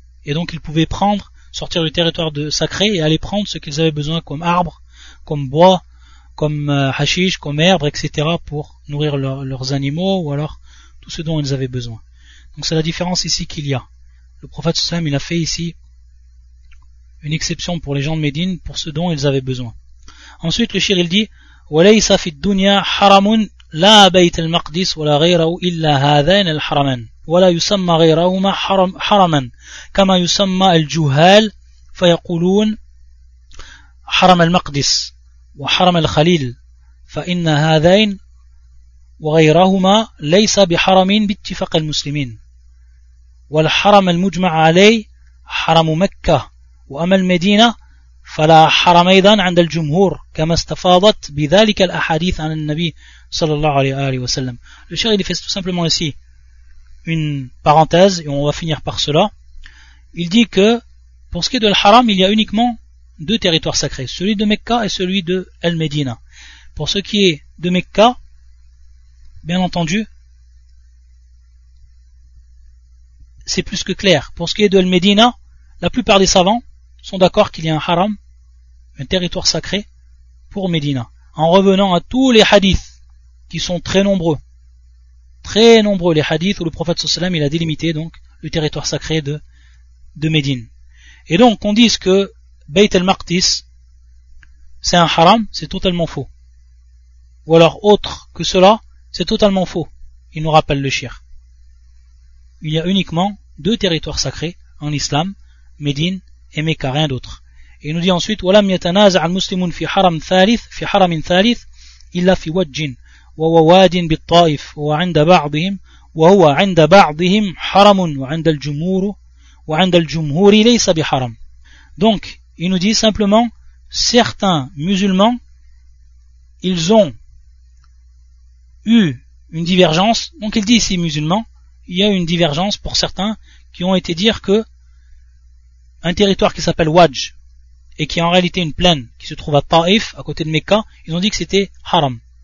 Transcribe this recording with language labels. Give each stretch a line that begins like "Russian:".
French: Et donc ils pouvaient prendre, sortir du territoire sacré et aller prendre ce qu'ils avaient besoin comme arbres, comme bois, comme hashish, comme herbe, etc. pour nourrir leurs animaux ou alors tout ce dont ils avaient besoin. Donc c'est la différence ici qu'il y a. Le prophète Sallam, il a fait ici une exception pour les gens de Médine, pour ce dont ils avaient besoin.
Arabic: Ensuite le shir, il dit وليس في الدنيا حرم لا بيت المقدس ولا غيره إلا هذين الحرمان ولا يسمى غيرهما حرما كما يسمى الجهال فيقولون حرم المقدس وحرم الخليل فإن هذين وغيرهما ليس بحرم باتفاق المسلمين والحرم المجمع عليه حرم مكة وأما المدينة فلا حرم أيضا عند الجمهور كما استفاضت بذلك الأحاديث عن النبي صلى الله عليه وسلم.
French: Le shir, il fait tout simplement ici une parenthèse et on va finir par cela. Il dit que pour ce qui est de l'haram, il y a uniquement deux territoires sacrés, celui de Mecca et celui de Al-Medina. Pour ce qui est de Mecca, bien entendu, c'est plus que clair. Pour ce qui est de Al-Medina, la plupart des savants sont d'accord qu'il y a un haram, un territoire sacré, pour Médina. En revenant à tous les hadiths, qui sont très nombreux les hadiths, où le prophète
Arabic: sallallahu alayhi wa sallam,
French: il a délimité donc le territoire sacré de Médine. Et donc, qu'on dise que Bayt al-Maqdis, c'est un haram, c'est totalement faux. Ou alors, autre que cela, c'est totalement faux, il nous rappelle le shir. Il y a uniquement deux territoires sacrés en islam, Médine, et Mecca, rien d'autre.
Arabic: Et il nous dit ensuite وَلَمْ يَتَنَازَعَ الْمُسْلِمُونَ فِي حَرَمٍ ثَالِثٍ فِي حَرَمٍ ثَالِثٍ إِلَّا فِي وَجِّنْ وَوَوَادٍ بِالطَّائِفِ وَعِنْدَ بَعْضِهِمْ وَهُوَ عِنْدَ بَعْضِهِمْ حَرَمٌ وَعِنْدَ الْجُمْهُورُ وَعِنْدَ الْجُمْهُورِ لَيْسَ بِحَرَمٍ.
French: Donc, il nous dit simplement, certains musulmans, ils ont eu une divergence. Donc il dit ici, musulmans, il y a une divergence pour certains qui ont été dire que un territoire qui s'appelle Wadj et qui est en réalité une plaine qui se trouve à Taif, à côté de Mecca, ils ont dit que c'était haram.